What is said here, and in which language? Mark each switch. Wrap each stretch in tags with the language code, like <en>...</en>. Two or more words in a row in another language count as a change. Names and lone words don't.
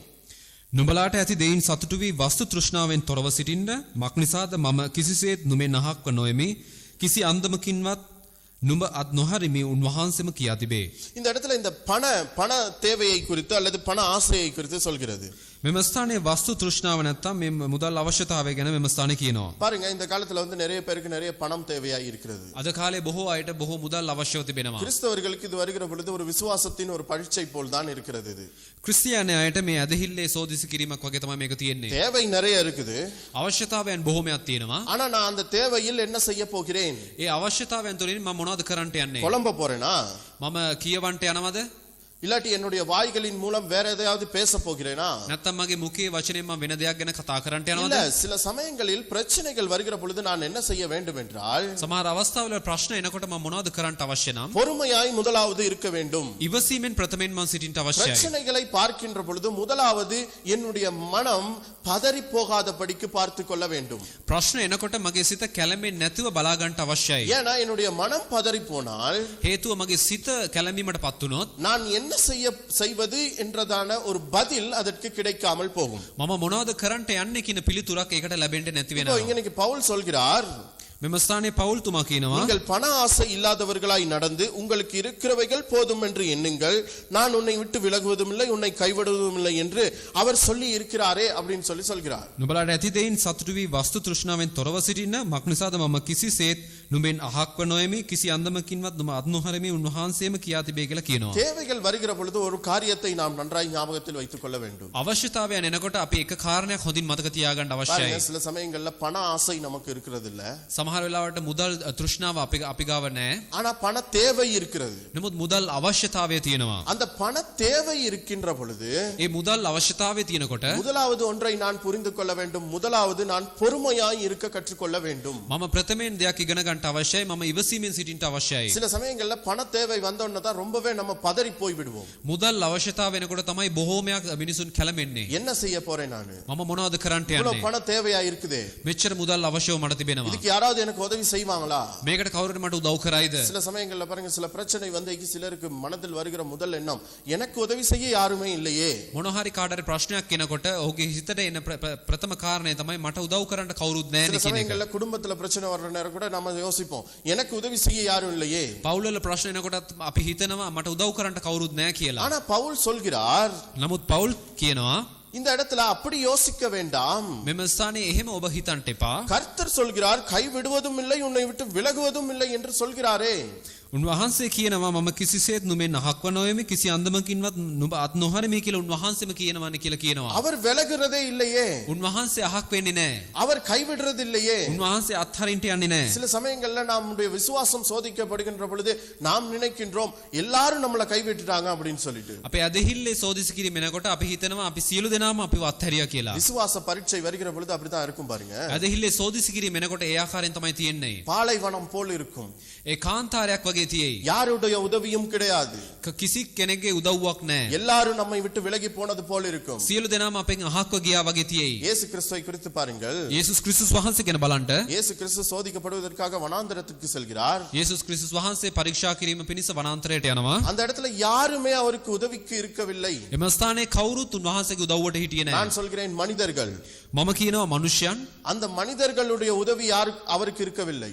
<si>නුඹලාට ඇති දෙයින් සතුටු වී වස්තු තෘෂ්ණාවෙන් තොරව සිටින්න. මක් නිසාද මම කිසිසේත් නුඹෙන් අහක්ව නොෙමි. කිසි අන්දමකින්වත් නුඹ අත් නොහරිමි උන්වහන්සේම කියා තිබේ.</si> <ta>இந்த இடத்துல இந்த பண தேவையை குறித்து அல்லது பண ஆசையை குறித்து சொல்கிறது.</ta> <si>මෙම ස්ථානයේ වස්තු තෘෂ්ණාව නැත්තම් මේ මුදල් අවශ්‍යතාවය ගැන මෙම ස්ථානේ කියනවා.</si> <ta>பாருங்க, இந்த காலத்துல வந்து நிறைய பேருக்கு நிறைய பணம் தேவையாய் இருக்கிறது.</ta> <si>අද කාලේ බොහෝ අයට බොහෝ මුදල් අවශ්‍යව තිබෙනවා.</si> <ta>கிறிஸ்தவர்களுக்கு இது வருகிற பொழுது ஒரு விசுவாசத்தின் ஒரு பரீட்சை போல் தான் இருக்கிறது. இது</ta> <si>ක්‍රිස්තියානි අයට මේ ඇදහිල්ලේ සෝදිසි කිරීමක් වගේ තමයි මේක තියෙන්නේ.</si> <ta>தேவை நிறைய இருக்குது.</ta> <si>අවශ්‍යතාවයන් බොහෝමයක් තියෙනවා.</si> <ta>ஆனா நான் அந்த தேவையில் என்ன செய்ய போகிறேன்?</ta> <si>ඒ අවශ්‍යතාවයන් තුලින් මම මොනවද කරන්නට යන්නේ?</si> <ta>குழம்ப போறேனா?</ta> <si>මම කියවන්ට යනවද?</si> <ta>இல்லாட்டி என்னுடைய வாய்களின் மூலம் வேற எதையாவது பேச போகிறேனா?</ta> <si>නැත්තම් මගේ මුඛයේ වචනයෙන් මම වෙන දෙයක් ගැන කතා කරන්නට යනවද?</si> <ta>இல்ல, சில சமயங்களில் பிரச்சனைகள் வருகிற பொழுது நான் என்ன செய்ய வேண்டும் என்றால்,</ta> <si>සමහර අවස්ථාවල ප්‍රශ්න එනකොට මම මොනවද කරන්නට අවශ්‍ය නම්</si> <ta>பொறுமையாய் முதலாவது இருக்க வேண்டும்.</ta> <si>ඉවසීමෙන් ප්‍රථමයෙන් මම සිටින්නට අවශ්‍යයි.</si> <ta>பிரச்சனைகளை பார்க்கின்ற பொழுது முதலாவது என்னுடைய மனம் பதறி போகாதபடிக்கு பார்த்து கொள்ள வேண்டும்.</ta> <si>ප්‍රශ්න එනකොට මගේ සිත කැළඹෙන්නේ නැතුව බලා ගන්නට අවශ්‍යයි.</si> <ta>ஏன்னா என்னுடைய மனம் பதறி போனால்,</ta> <si>හේතුව මගේ සිත කැළඹීමටපත් වුණොත්</si> <ta>நான் என்ன செய்வது என்றதான ஒரு பதில் அதற்கு கிடைக்காமல் போகும்.</ta> <si>මම මොනවද කරන්නට යන්නේ කියන පිළිතුරක් ඒකට ලැබෙන්න නැති</si> <ta>இப்போ</ta> <si>වෙනවා.</si> <ta>இன்னைக்கு பவுல் சொல்கிறார்,</ta> <si>මෙම ස්ථානයේ පවුල් තුමා කියනවා</si> <ta>நீங்கள் பண ஆசை இல்லாதவர்களாய் நடந்து உங்களுக்கு இருக்கிறவைகள் போதும் என்று எண்ணுங்கள். நான் உன்னை விட்டு விலகுவதும் இல்லை உன்னை கைவிடுவதும் இல்லை என்று அவர் சொல்லி இருக்கிறாரே அப்படின்னு சொல்கிறார்.</ta> <si>නුඹලාට ඇති දෙයින් සතුටු වී වස්තු තෘෂ්ණාවෙන් තොරව සිටින්න. මක් නිසාද මම කිසිසේත් නුඹෙන් අහක්ව නොෙමි. කිසි අන්දමකින්වත් නුඹ අත් නොහරමි උන්වහන්සේම කියා තිබේ කියලා කියනවා.</si> <ta>தேவைகள் வருகிற பொழுது ஒரு காரியத்தை நாம் நன்றாய் ஞாபகத்தில் வைத்துக் கொள்ள வேண்டும்.</ta> <si>අවශ්‍යතාවයන් එනකොට අපි එක කාරණයක් හොඳින් මතක තියාගන්න අවශ්‍යයි.</si> <ta>சில சமயங்கள்ல பண ஆசை நமக்கு இருக்கிறது இல்ல.</ta> <si>සමහර වෙලාවට මුදල් තෘෂ්ණාව අපි ගාව නැහැ.</si> <ta>ஆனா பண தேவை இருக்கிறது.</ta> <si>නමුත් මුදල් අවශ්‍යතාවය තියෙනවා.</si> <ta>அந்த பண தேவை இருக்கின்ற பொழுது</ta> <si>ඒ මුදල් අවශ්‍යතාවය තියෙනකොට</si> <ta>முதலாவது ஒன்றை நான் புரிந்து கொள்ள வேண்டும். முதலாவது நான் பொறுமையாய் இருக்க கற்றுக்கொள்ள வேண்டும்.</ta> <si>මම ප්‍රථමයෙන් දෙයක් ඉගෙන ගන්නට අවශ්‍යයි. මම ඉවසීමෙන් සිටින්නට අවශ්‍යයි.</si> <ta>சில சமயங்கள்ல பண தேவை வந்தோன்னா தான் ரொம்பவே நம்ம பதறி போய் விடுவோம்.</ta> <si>මුදල් අවශ්‍යතාව වෙනකොට තමයි බොහෝමයක් මිනිසුන් කැළඹෙන්නේ.</si> <ta>என்ன செய்ய போறேன் நானு?</ta> <si>මම මොනවද කරන්නට</si> <ta>இவ்வளவு</ta> <si>යන්නේ?</si> <ta>பண தேவையா இருக்குதே.</ta> <si>මෙච්චර මුදල් අවශ්‍යව මට තිබෙනවා.</si> <ta>இதுக்கு யாராவது எனக்கு உதவி செய்வாங்களா?</ta> <si>මේකට කවුරුද මට උදව් කරයිද?</si> <ta>சில சமயங்கள்ல பாருங்க, சில பிரச்சனை வந்து சிலருக்கு மனதில் வருகிற முதல் எண்ணம், எனக்கு உதவி செய்ய யாருமே இல்லையே.</ta> <si>මොන හරි කාටරි ප්‍රශ්නයක් එනකොට ඔහුගේ හිතට එන ප්‍රථම කාරණය තමයි මට උදව් කරන්න කවුරුත් නැහැ</si> <ta>சில</ta> <si>නේ කියන එක.</si> <ta>சமயங்கள்ல குடும்பத்துல பிரச்சனை வர்ற நேரம் கூட நம்ம யோசிப்போம், எனக்கு உதவி செய்ய யாரும் இல்லையே.</ta> <si>පවුල්වල ප්‍රශ්න එනකොටත් අපි හිතනවා මට උදව් කරන්න කවුරුත් නැහැ කියලා.</si> <ta>ஆனா பவுல் சொல்கிறார்,</ta> <si>නමුත් පවුල් කියනවා</si> <ta>இந்த இடத்துல அப்படி யோசிக்க வேண்டாம்.</ta> <si>මෙම ස්ථානයේ එහෙම ඔබ හිතන්ට එපා.</si> <ta>கர்த்தர் சொல்கிறார், கை விடுவதும் இல்லை உன்னை விட்டு விலகுவதும் இல்லை என்று சொல்கிறாரே.</ta> <si>උන්වහන්සේ කියනවා මම කිසිසේත් නුඹෙන් අහක්ව නොෙමි. කිසි අන්දමකින්වත් නුඹ අත් නොහරමි කියලා උන්වහන්සේම කියනවානේ කියලා කියනවා.</si> <ta>அவர் விலகுறதே இல்லையே.</ta> <si>උන්වහන්සේ අහක් වෙන්නේ නැහැ.</si> <ta>அவர் கைவிடுறது இல்லையே.</ta> <si>උන්වහන්සේ අත්හරින්ට යන්නේ නැහැ.</si> <ta>சில சமயங்கள்ல நம்முடைய விசுவாசம் சோதிக்கப்படுகின்ற பொழுது நாம் நினைக்கின்றோம் எல்லாரும் நம்மளை கைவிட்டுட்டாங்க அப்படின்னு சொல்லிட்டு.</ta> <si>අපේ අදහිල්ලේ සෝදිසි කිරීම එනකොට අපි හිතනවා අපි සියලු දෙනාම අපිව අත්හැරියා කියලා.</si> <ta>விசுவாச பரீட்சை வருகிற பொழுது அப்படிதான் இருக்கும் பாருங்க.</ta> <si>අදහිල්ලේ සෝදිසි කිරීම එනකොට ඒ ආකාරයෙන් තමයි තියෙන්නේ.</si> <ta>பாலைவனம் போல் இருக்கும்.</ta> <si>ඒ කාන්තාරයක් වගේ තියෙයි.</si> <ta>யாருடைய உதவியும் கிடையாது.</ta> <si>කිසි කෙනෙක්ගේ උදව්වක් නැහැ.</si> <ta>எல்லாரும் நம்மை விட்டு விலகி போனது போல் இருக்கும்.</ta> <si>සියලු දෙනාම අපෙන් අහක්ව ගියා වගේ තියෙයි.</si> <ta>இயேசு கிறிஸ்துவை குறித்து பாருங்கள்.</ta> <si>යේසුස් ක්‍රිස්තුස් වහන්සේ ගැන බලන්න.</si> <ta>இயேசு கிறிஸ்து சோதிக்கப்படுவதற்காக வனாந்தரத்துக்கு செல்கிறார்.</ta> <si>යේසුස් ක්‍රිස්තුස් වහන්සේ පරීක්ෂා කිරීම පිණිස වනාන්තරයට යනවා.</si> <ta>அந்த இடத்துல யாருமே அவருக்கு உதவிக்கு இருக்கவில்லை.</ta> <si>එම ස්ථානයේ කවුරුත් උන්වහන්සේගේ උදව්වට හිටියේ නැහැ.</si> <ta>நான் சொல்கிறேன் மனிதர்கள்.</ta> <si>මම කියනවා මනුෂ්‍යයන්.</si> <ta>அந்த மனிதர்களுடைய உதவி அவருக்கு இருக்கவில்லை.</ta>